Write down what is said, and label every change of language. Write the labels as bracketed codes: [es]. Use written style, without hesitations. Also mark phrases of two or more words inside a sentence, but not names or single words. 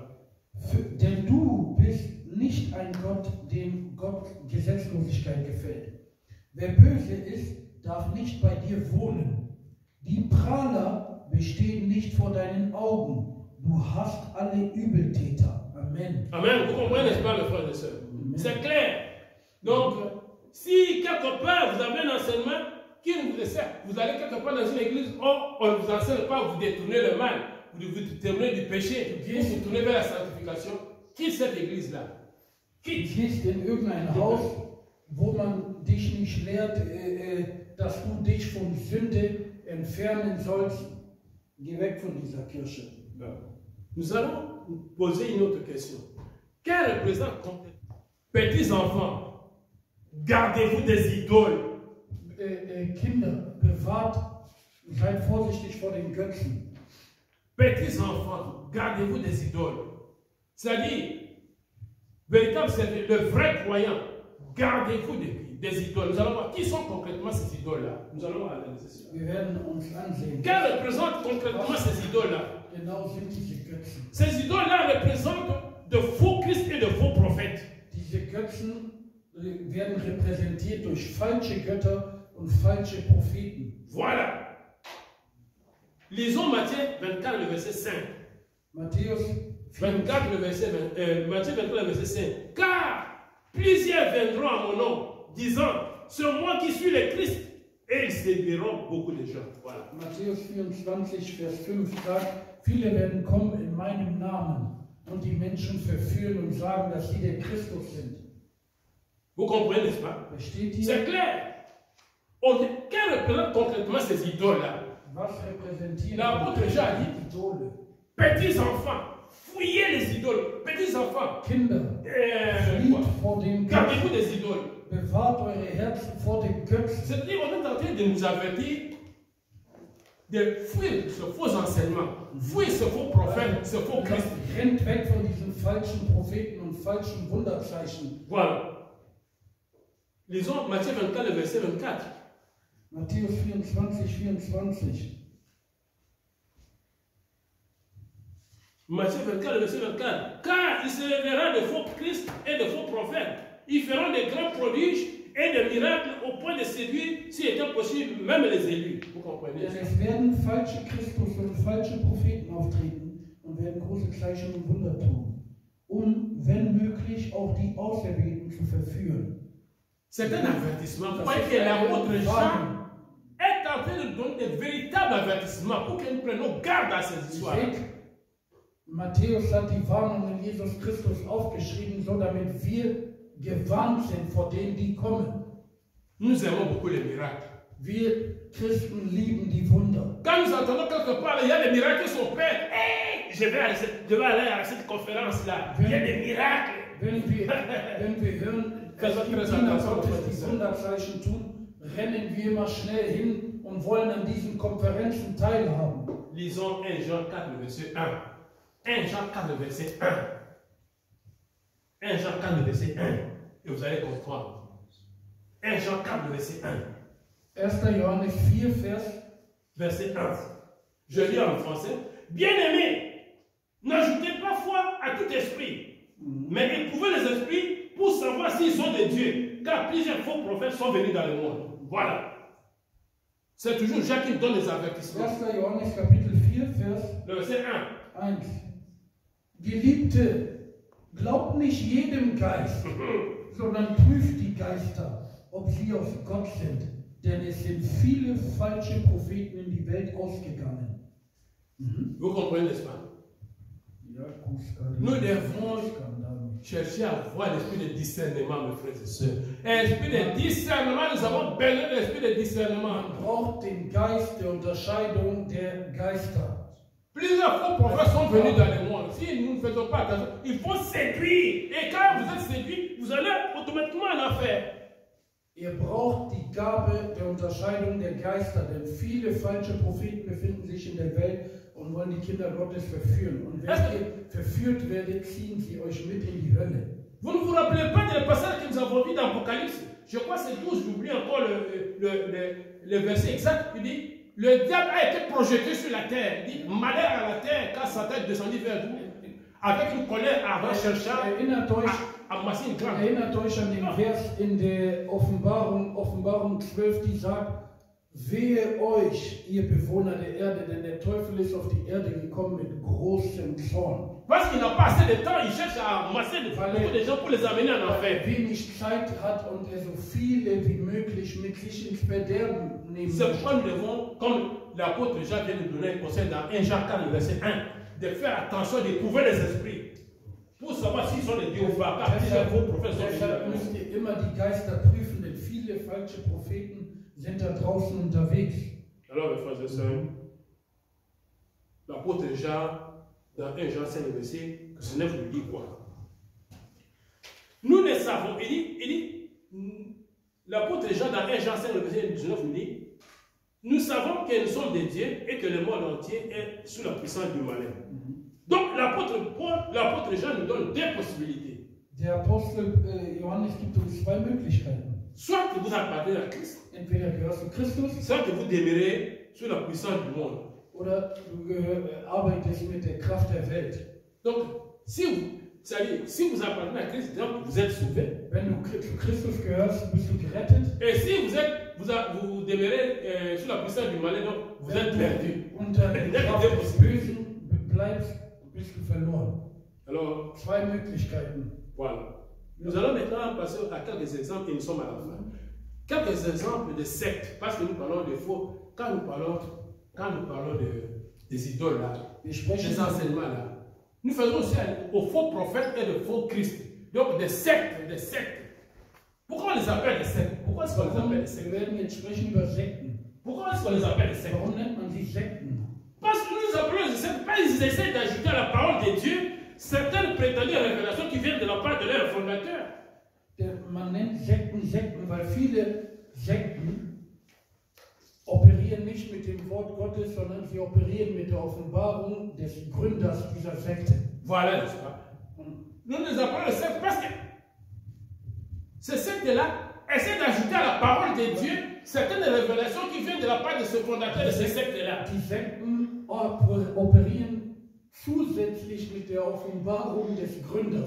[de] Denn du bist nicht ein Gott, dem Gott Gesetzlosigkeit gefällt. Wer böse ist, darf nicht bei dir wohnen. Die Prahler bestehen nicht vor deinen Augen. Du hast alle Übeltäter. Amen. Amen. [fr] Vous comprenez, n'est-ce pas, mes frères et sœurs? C'est clair. Donc, si quelque part vous avez un enseignement qui ne vous sert, vous allez quelque part dans une église, on ne vous enseigne pas, vous détournez le mal, vous détournez du péché, vous vous tournez vers la sanctification. Quitte cette église-là. Quitte. [de] Du gehst in irgendein Haus, wo man dich nicht lehrt, dass du dich von Sünde entfernen sollst. Geh weg von dieser Kirche. [fr] Nous allons poser une autre question. Quel représente petits enfants, gardez-vous des idoles? [de] Kinder, seid vorsichtig vor den Götzen. [fr] Petits enfants, gardez-vous des idoles. C'est-à-dire, véritable, c'est le vrai croyant, gardez-vous des idoles. Nous allons voir qui sont concrètement ces idoles-là. Nous allons analyser cela. [de] Wir werden uns ansehen. [fr] Quelles représentent concrètement ces idoles-là? [de] Genau sind diese Götzen. [fr] Ces idoles-là représentent de faux Christ et de faux prophètes. [de] Diese Götzen werden repräsentiert durch falsche Götter und falsche Propheten. [fr] Voilà. Lisons Matthieu 24, le verset 5. [de] Matthäus [fr] 24, le verset Matthieu 24, le verset 5. Car plusieurs viendront à mon nom, disant, c'est moi qui suis le Christ, et ils séduiront beaucoup de gens. Voilà. [de] Matthäus 24, Vers 5 sagt, viele werden kommen in meinem Namen und die Menschen verführen und sagen, dass sie der Christus sind. [fr] Vous comprenez, n'est-ce pas? [de] Versteht ihr? [fr] C'est clair. Quelles représentent concrètement ces idoles-là? [de] Was repräsentieren [fr] L'apôtre Jean a dit, [de] die Idole? [fr] petits enfants, fouillez les idoles. Petits enfants, [de] Kinder, flieht vor den [fr] gardez-vous [de] Götzen, [fr] des idoles. [de] bewahrt eure Herzen vor den Götzen. [fr] C'est-à-dire qu'on est en train de nous avertir de fuir ce faux enseignement, fuir ce faux prophète, ce faux Christ. [de] Rennt weg von diesen falschen Propheten und falschen Wunderzeichen. [fr] Voilà. Lisons Matthieu 24, le verset 24. [de] Matthäus 24, 24. [fr] Matthieu 24, le verset 24. Car il se révélera de faux Christ et de faux prophètes. Ils feront de grands prodiges et de miracles au point de séduire, s'il était possible, même les élus. Vous comprenez? [de] Denn es werden falsche Christus und falsche Propheten auftreten und werden große Zeichen und Wunder tun, um, wenn möglich, auch die Auserwählten zu verführen. [fr] C'est un avertissement. Vous voyez que l'apôtre Jean est en train de donner des véritables avertissements pour que nous prenions garde à ces histoires. [de] Matthäus hat die Warnungen Jesus Christus aufgeschrieben, so damit wir gewarnt sind vor denen, die kommen. [fr] Nous aimons beaucoup les miracles. [de] Wir Christen lieben die Wunder. [fr] Quand nous entendons quelque part, il y a des miracles qui sont faits. Hey, je vais aller à cette conférence-là. Il y a des miracles. [de] Wenn wir hören, dass die Diener Gottes die Wunderzeichen tun, rennen wir immer schnell hin und wollen an diesen Konferenzen teilhaben. [fr] Lisons 1 Jean 4, le verset 1. 1 Jean 4, le verset 1. 1 Jean 4, le verset 1. Et vous allez comprendre. 1 Jean 4, le verset 1. [de] 1. Johannes 4, [fr] verset 1. Je lis en français. Bien-aimés, n'ajoutez pas foi à tout esprit, mais éprouvez les esprits pour savoir s'ils sont de Dieu, car plusieurs faux prophètes sont venus dans le monde. Voilà. C'est toujours Jacques qui donne les avertissements. 1. [de] Johannes Kapitel 4, [fr] Le verset 1. 1. [de] Geliebte, glaubt nicht jedem Geist, sondern prüft die Geister, ob sie aus Gott sind. Denn es sind viele falsche Propheten in die Welt ausgegangen. [fr] Vous comprenez, n'est-ce pas? Nous devons chercher à avoir l'esprit de discernement, mes frères et sœurs. L'esprit de discernement, nous avons besoin de l'esprit de discernement. [de] Man braucht den Geist der Unterscheidung der Geister. [fr] Plusieurs faux prophètes sont venus dans le monde. Si nous ne faisons pas attention, il faut séduire. Et quand vous êtes séduit, vous allez automatiquement en enfer. [de] Ihr braucht die Gabe der Unterscheidung der Geister, denn viele falsche Propheten befinden sich in der Welt und wollen die Kinder Gottes verführen. Und wenn ihr verführt werdet, ziehen sie euch mit in die Hölle. [fr] Vous ne vous rappelez pas des passages que nous avons vus dans l'Apocalypse? Je crois que c'est 12, j'oublie encore le verset exact. Il dit, le diable a été projeté sur la terre. Il dit, malheur à la terre quand Satan est descendu vers vous, avec une colère ardente cherchant à masser une grande. [de] Erinnert euch an den Vers in der Offenbarung 12, die sagt, wehe euch, ihr Bewohner der Erde, denn der Teufel ist auf die Erde gekommen mit großem Zorn. [fr] Parce qu'il n'a pas assez de temps, il cherche à masser beaucoup de gens pour les amener en enfer. [de] Wenig Zeit hat und er so viele wie möglich mit sich ins Verderben nehmen [fr] C'est [de] möchte. [fr] pourquoi nous devons, comme l'apôtre Jean vient de donner un conseil dans 1 Jean 4, verset 1, de faire attention, d'éprouver les esprits pour savoir s'ils sont des dieux ou pas. Car plusieurs faux prophètes sont venus dans le [de] Deshalb [fr] monde. [de] müsst ihr immer die Geister prüfen, denn viele falsche Propheten sind da draußen unterwegs. [fr] Alors, mes frères et sœurs, l'apôtre Jean, dans 1 Jean 5, verset 19, nous dit quoi? Nous ne savons, il dit, l'apôtre Jean, dans 1 Jean 5, verset 19, nous dit, nous savons que nous sommes des dieux et que le monde entier est sous la puissance du malin. Donc, l'apôtre Jean nous donne deux possibilités. [de] Der Apostel Johannes gibt uns zwei Möglichkeiten. [fr] Soit que vous appartenez à Christ, [de] Entweder gehörst du Christus [fr] soit que vous demeurez sous la puissance du monde. [de] oder du arbeitest mit der Kraft der Welt. [fr] Donc, si vous appartenez à Christ, donc vous êtes sauvé. [de] Wenn du zu Christus gehörst, bist du gerettet. [fr] Et si vous êtes vous demeurez sous la puissance du malin, donc vous êtes perdu. [de] Unter der Kraft des Bösen bleibst, bist du verloren. [fr] Alors, [de] Zwei Möglichkeiten. [fr] voilà. Nous allons maintenant passer à quelques exemples et nous sommes à la fin. Quelques exemples de sectes, parce que nous parlons de faux, quand nous parlons des idoles là, des enseignements là, nous faisons aussi aux faux prophètes et de faux Christ. Donc des sectes, des sectes. Pourquoi on les appelle des sectes? Pourquoi est-ce qu'on les appelle des sectes? [de] Wir werden jetzt sprechen über Sekten. [fr] Pourquoi est-ce qu'on les appelle des sectes? [de] Warum nennt man sie Sekten? [fr] Parce que nous appelons des sectes, parce qu'ils essaient d'ajouter à la parole de Dieu certaines prétendues révélations qui viennent de la part de leur fondateur. [de] Man nennt Sekten Sekten, weil viele Sekten operieren nicht mit dem Wort Gottes, sondern sie operieren mit der Offenbarung des Gründers dieser Sekte. [fr] Voilà, n'est-ce pas? Nous les appelons les sectes parce que ces sectes-là essaient d'ajouter à la parole de Dieu certaines révélations qui viennent de la part de ce fondateur de ces sectes-là. [de] Die Sekten operieren zusätzlich mit der Offenbarung des Gründers.